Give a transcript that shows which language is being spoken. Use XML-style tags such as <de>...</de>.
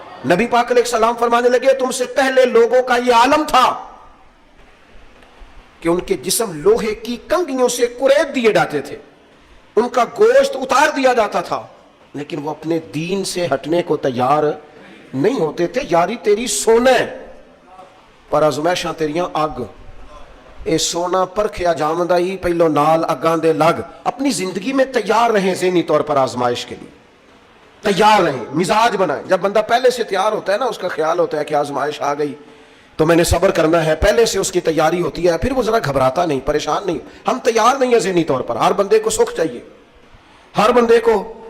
<ur>نبی پاک علیہ السلام فرمانے لگے تم سے پہلے لوگوں کا یہ عالم تھا کہ ان کے جسم لوہے کی کنگھیوں سے کریت دیے جاتے تھے, ان کا گوشت اتار دیا جاتا تھا, لیکن وہ اپنے دین سے ہٹنے کو تیار نہیں ہوتے تھے.</ur> <pa>یاری تیری سونا پر ازمائشاں تیریاں اگ, اے سونا پرکھیا جامدہ ہی پہلو نال اگاں دے لگ.</pa> <ur>اپنی زندگی میں تیار رہیں, ذہنی طور پر آزمائش کے لیے تیار رہیں, مزاج بنائیں. جب بندہ پہلے سے تیار ہوتا ہے نا, اس کا خیال ہوتا ہے کہ آزمائش آ گئی تو میں نے صبر کرنا ہے, پہلے سے اس کی تیاری ہوتی ہے, پھر وہ ذرا گھبراتا نہیں, پریشان نہیں. ہم تیار نہیں ہیں ذہنی طور پر. ہر بندے کو سکھ چاہیے, ہر بندے کو.</ur>